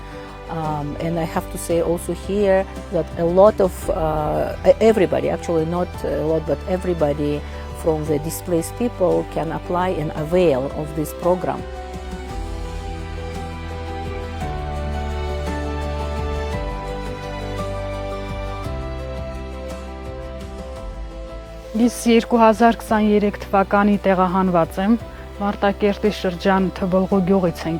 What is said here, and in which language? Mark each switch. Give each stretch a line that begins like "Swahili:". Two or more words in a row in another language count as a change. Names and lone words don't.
English: And I have to say also here that a lot of everybody, actually not a lot, but everybody from the displaced people can apply and avail of this program.
Armenian: Ես 2023 թվականի տեղահանված եմ, Մարտակերտի շրջան Թբլղու գյուղից ենք